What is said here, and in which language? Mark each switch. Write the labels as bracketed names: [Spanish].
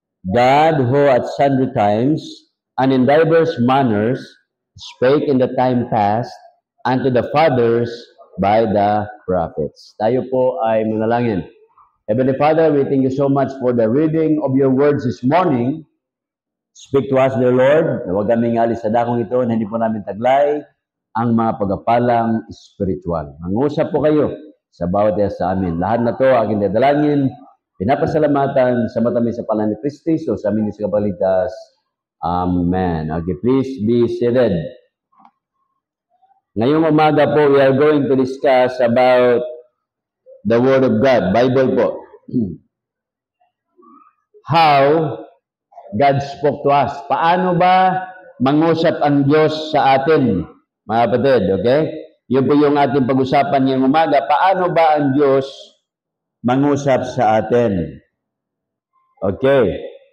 [English] God, who at sundry times and in diverse manners spake in the time past unto the fathers by the prophets. [Filipino] Tayo po ay manalangin. [English] Heavenly Father, we thank you so much for the reading of your words this morning. Speak to us, dear Lord, [Filipino] na huwag kaming alis sa dakong ito na hindi po namin taglay ang mga pagpapalang spiritual. Mangusap po kayo sa bawat isa sa amin. Lahat na to aking dadalangin, pinapasalamatan sa matamis sa pangalan ni Kristo sa amin sa kapalitas. Amen. [English] Okay, please be seated. [Filipino] Ngayong umaga po, [English] we are going to discuss about the Word of God, Bible po. How God spoke to us. [Filipino] Paano ba mangusap ang Diyos sa atin, mga kapatid, okay? Yun po yung ating pag-usapan ngayong umaga. Paano ba ang Diyos mangusap sa atin? Okay.